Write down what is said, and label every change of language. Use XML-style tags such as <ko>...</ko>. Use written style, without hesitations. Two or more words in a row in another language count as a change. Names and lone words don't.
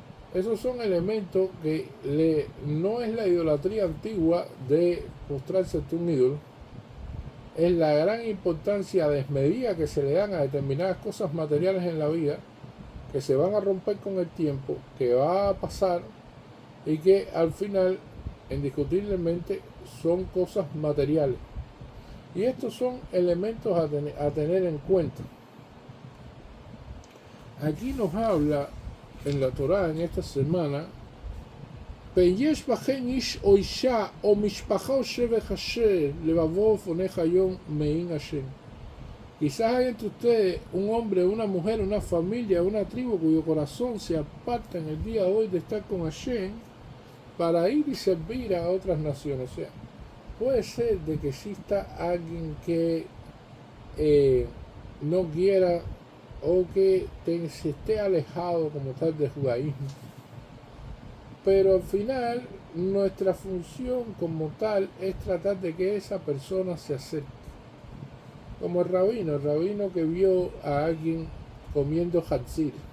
<es>Esos son elementos que no es la idolatría antigua de postrarse ante un ídolo, es la gran importancia desmedida que se le dan a determinadas cosas materiales en la vida, que se van a romper con el tiempo, que va a pasar y que al final, indiscutiblemente, son cosas materiales. Y estos son elementos a tener en cuenta. Aquí nos habla en la Torá en esta semana,</es> <he>פן יש בכם איש או אשה או משפחה או שבט אשר לבבו פנה היום מעם השם.</he> <es>Quizás hay entre ustedes un hombre, una mujer, una familia, una tribu cuyo corazón se aparta en el día de hoy de estar con Hashem para ir y servir a otras naciones. O sea, puede ser de que exista alguien que no quiera o que se esté alejado como tal del judaísmo, pero al final nuestra función como tal es tratar de que esa persona se acerque, como el rabino que vio a alguien comiendo hatzir,</es>